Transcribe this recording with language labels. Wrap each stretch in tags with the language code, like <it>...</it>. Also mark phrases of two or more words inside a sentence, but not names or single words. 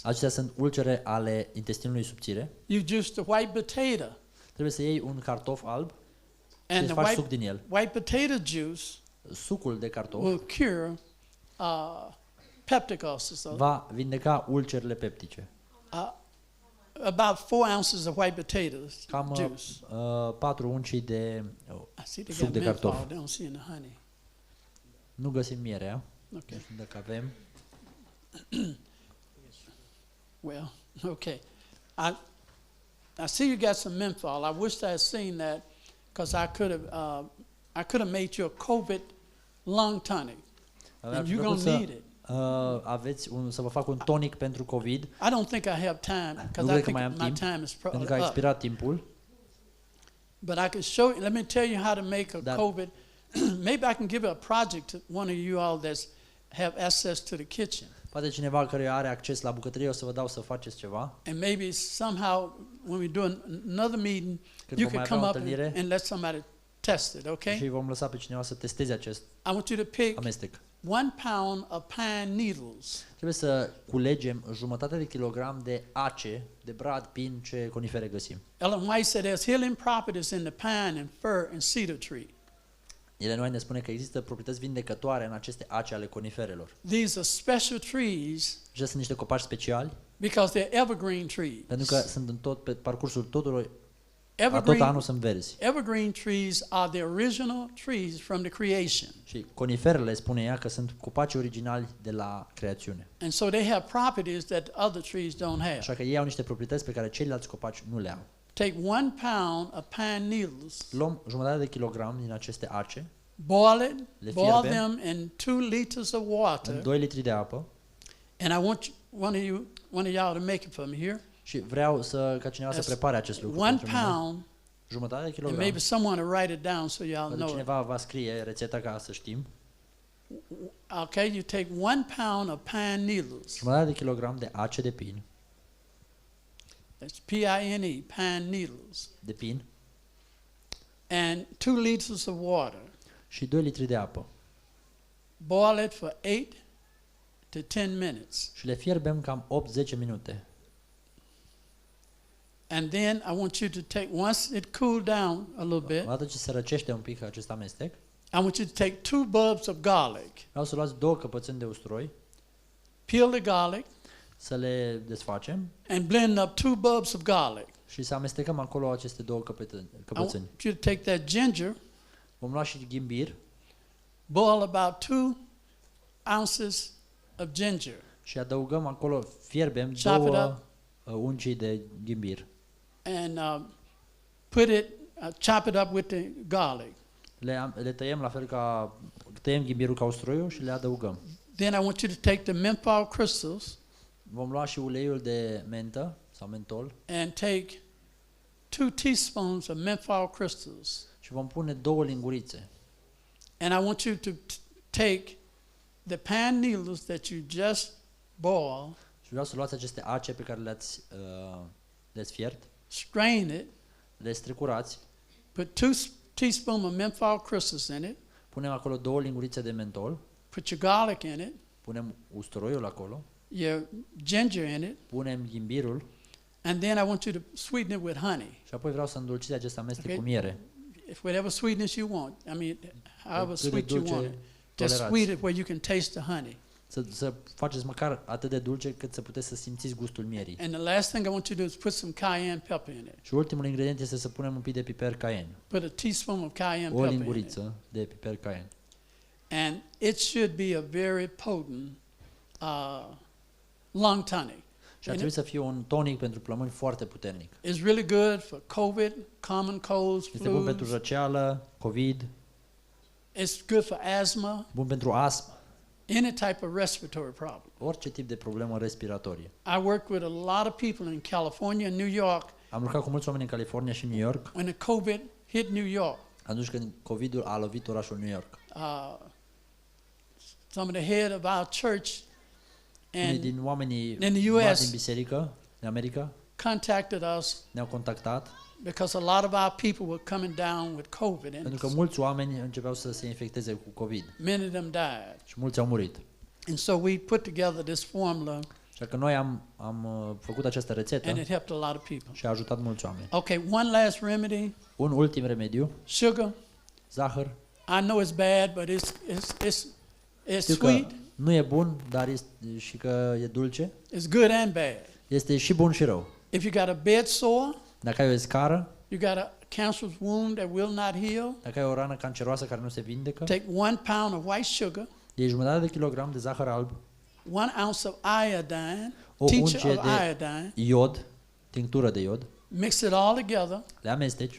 <ro>acestea sunt ulcere ale intestinului subțire,</ro> <en>you juice the white potato.</en> <ro>trebuie să iei un cartof alb și</ro> <en>And</en> <ro>să</ro> <en>the</en> <ro>faci suc din el.</ro> <en>white potato juice</en> <ro>Sucul de cartof</ro> <en>will cure peptic ulcers. So,</en> <ro>va vindeca ulcerile peptice.</ro> <en>about 4 ounces of white potatoes</en> <ro>Cam</ro> <en>juice.</en> <ro>4 unci de</ro> <en>I see they</en> <ro>suc</ro> <en>got</en> <ro>de</ro> <en>menthol.</en> <ro>cartof.</ro> <en>They don't see in the honey.</en> <ro>Nu găsim mierea,</ro> <en>Okay.</en> <ro>nu știu dacă avem.</ro> <en>Well, okay. I see you got some menthol. I wish I had seen that because I could have made you a COVID lung tonic, and you're gonna need it.</en> <ro>Aveți să vă fac un tonic pentru COVID,</ro> <en>I don't think I have time</en> <ro>nu</ro> <en>because I</en> <ro>cred că</ro> <en>think</en> <ro>mai am</ro> <en>my</en> <ro>timp,</ro> <en>time is</en> <ro>pentru că a</ro> <en>up.</en> <ro>expirat timpul,</ro> <en>But I can show you. Let me tell you how to make a</en> <ro>Dar-</ro> <en>COVID. Maybe I can give a project to one of you all that have access to the kitchen,</en> <ro>poate cineva care are acces la bucătărie, o să vă dau să faceți ceva.</ro> <en>and maybe somehow when we do another meeting,</en> <ro>Când</ro> <en>you</en> <ro>vom</ro> <en>can</en> <ro>mai</ro> <en>come</en> <ro>avea o</ro> <en>up</en> <ro>întâlnire</ro> <en>and let somebody test it. Okay?</en> <ro>și vom lăsa pe cineva să testeze acest</ro> <en>I want you to pick</en> <ro>amestec.</ro> <en>1 pound of pine needles.</en> <ro>Trebuie să culegem jumătate de kilogram de ace, de brad, pin, ce conifere găsim.</ro> <en>Ellen White said there's healing properties in the pine and fir and cedar tree.</en> <ro>Ellen White ne spune că există proprietăți vindecătoare în aceste ace ale coniferelor.</ro> <en>These are special trees</en> <ro>Acestea sunt niște copaci speciali,</ro> <en>because they're evergreen trees.</en> <ro>pentru că sunt în tot, pe parcursul tot</ro> <en>Evergreen,</en> <ro>anul sunt verzi.</ro> <en>evergreen trees are the original trees from the creation.</en> <ro>Și coniferele, spune ea, că sunt copaci originali de la creațiune.</ro> <en>And so they have properties that other trees don't have.</en> <ro>Așa că ei au niște proprietăți pe care ceilalți copaci nu le au.</ro> <en>Take 1 pound of pine needles,</en> <ro>Luăm jumătate de kilogram din aceste ace,</ro> <en>boil it,</en> <ro>Le</ro> <en>boil</en> <ro>fierbem.</ro> <en>them in 2 liters of</en> <ro>în</ro> <en>water,</en> <ro>2 litri de apă</ro> <en>and I want one of y'all to make it for me here.</en> <ro>și vreau ca cineva să</ro> <en>That's</en> <ro>prepare acest lucru</ro> <en>1</en> <ro>pentru mine.</ro> <en>pound,</en> <ro>Jumătate de</ro> <en>and</en> <ro>kilogram.</ro> <en>maybe someone will write it down so y'all</en> <ro>Poate</ro> <en>know it.</en> <ro>cineva va scrie rețeta ca să știm.</ro> <en>Okay, you take 1 pound of pine needles.</en> <ro>Jumătate de kilogram de ace de pin,</ro> <en>That's P-I-N-E, pine needles.</en> <ro>de pin</ro> <en>And 2 liters of water.</en> <ro>și 2 litri de apă.</ro> <en>Boil it for 8 to 10 minutes.</en> <ro>Și le fierbem cam 8-10 minute.</ro> <en>And then I want you to take, once it cooled down a little bit,</en> <ro>Odată ce se răcește un pic acest amestec,</ro> <en>I want you to take 2 bulbs of garlic.</en> <ro>vreau să luați 2 căpățâni de usturoi,</ro> <en>Peel the garlic</en> <ro>să le desfacem</ro> <en>and blend up 2 bulbs of garlic.</en> <ro>și să amestecăm acolo aceste 2</ro> <en>I</en> <ro>căpățâni.</ro> <en>want you to take that ginger,</en> <ro>Vom lua și ghimbir</ro> <en>boil about 2 ounces of ginger.</en> <ro>și adăugăm acolo, fierbem</ro> <en>Chop it</en> <ro>2 uncii de ghimbir.</ro> <en>And put it, chop it up with the garlic.</en> <ro>Le tăiem la fel ca, tăiem ghimbirul ca usturoiul și le adăugăm.</ro> <en>Then I want you to take the menthol crystals</en> <ro>Vom lua și uleiul de mentă sau mentol</ro> <en>and take 2 teaspoons of menthol crystals.</en> <ro>și vom pune 2 lingurițe.</ro> <en>And I want you to take the pine needles that you just boiled,</en> <ro>Și vreau să luați aceste ace pe care le-ați fiert,</ro> <en>strain it,</en> <ro>le strecurați,</ro> <en>put 2 teaspoons of menthol crystals in it,</en> <ro>punem acolo 2 lingurițe de mentol,</ro> <en>put your garlic in it,</en> <ro>punem usturoiul acolo,</ro> <en>your ginger in it,</en> <ro>punem ghimbirul</ro> <en>and then I want you to sweeten it with honey.</en> <ro>și apoi vreau să îndulciți acest amestec</ro> <en>Okay.</en> <ro>cu miere.</ro> <en>If whatever sweetness you want, I mean, however</en> <ro>Cât de</ro> <en>sweet you</en> <ro>dulce</ro> <en>want it, just</en> <ro>tolerați.</ro> <en>sweet it where you can taste the honey.</en> <ro>Să faceți măcar atât de dulce cât să puteți să simțiți gustul mierii.</ro> <en>And the last thing I want you to do is put some cayenne pepper in it.</en> <ro>Și ultimul ingredient este să punem un pic de piper cayenne.</ro> <en>Put a teaspoon of cayenne</en> <ro>O</ro> <en>pepper in it.</en> <ro>linguriță de piper cayenne.</ro> <en>And it should be a very potent lung tonic.</en> <ro>Și ar trebui să fie un tonic pentru plămâni foarte puternic.</ro> <en>It's really good for COVID, common colds,</en> <ro>Este bun pentru</ro> <en>flus.</en> <ro>răceală, COVID,</ro> <en>It's good for asthma,</en> <ro>bun pentru astmă,</ro> <en>any type of respiratory problem.</en> <ro>orice tip de problemă respiratorie.</ro> <en>I work with a lot of people in California and New York</en> <ro>Am lucrat cu mulți oameni în California și New York,</ro> <en>when the COVID hit New York.</en> <ro>atunci când COVID-ul a lovit orașul New York.</ro> <en>Some of the head of our church</en> <ro>Unii</ro> <en>and</en> <ro>din oamenii</ro> <en>in the</en> <ro>mari</ro> <en>US</en> <ro>din biserică, din America,</ro> <en>contacted us</en> <ro>ne-au contactat</ro> <en>because a lot of our people were coming down with COVID and</en> <ro>pentru că mulți oameni începeau să se infecteze cu COVID</ro> <en>many of them died.</en> <ro>și mulți au murit.</ro> <en>And so we put together this formula</en> <ro>Așa că noi am făcut această rețetă</ro> <en>and it helped a lot of people.</en> <ro>și a ajutat mulți oameni.</ro> <en>Okay, one last remedy,</en> <ro>Un ultim remediu,</ro> <en>sugar.</en> <ro>zahăr.</ro> <en>I know it's bad, but it's</en> <ro>Știu că</ro> <en>sweet.</en> <ro>nu e bun, dar este și că e dulce.</ro> <en>It's good and bad.</en> <ro>Este și bun și rău.</ro> <en>If you got a bed sore,</en> <ro>Dacă ai o scară,</ro> <en>you got a cancerous wound that will not heal,</en> <ro>dacă ai o rană canceroasă care nu se vindecă,</ro> <en>take 1 pound of white sugar,</en> <ro>iei jumătate de kilogram de zahăr alb,</ro> <en>1 ounce of iodine,</en> <ro>o</ro> <en>tincture</en> <ro>uncie</ro> <en>of</en> <ro>de</ro> <en>iodine,</en> <ro>iod, tinctură de iod,</ro> <en>mix it all together,</en> <ro>le amesteci</ro>